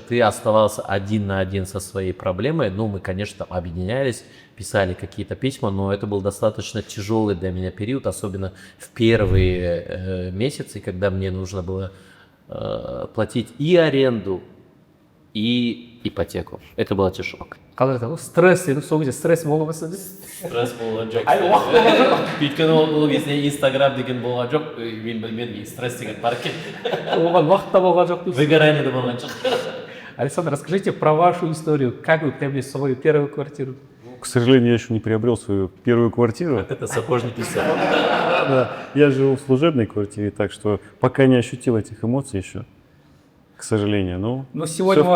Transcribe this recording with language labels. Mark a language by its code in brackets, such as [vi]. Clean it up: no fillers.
[ru] Ты оставался один на один со своей проблемой. Ну, мы, конечно, там объединялись, писали какие-то письма, но это был достаточно тяжелый для меня период, особенно в первые месяцы, когда мне нужно было платить и аренду, и ипотеку. Это было тяжело. [kk] қалай айтады ғой стресс деді сол кезде стресс бола бастады. Стресс болған жоқ. Өйткені ол кезде инстаграм деген болған жоқ, мен білмедім, стресс деген бар екен. Оған уақытта болған жоқ дейсіз. Выгорание да болған жоқ. [ru] Александр, расскажите про вашу историю. Как вы приобрели свою первую квартиру? К сожалению, я еще не приобрел свою первую квартиру. Это сапожники все. Да, я живу в служебной квартире, так что пока не ощутил этих эмоций еще, к сожалению. Но сегодня мы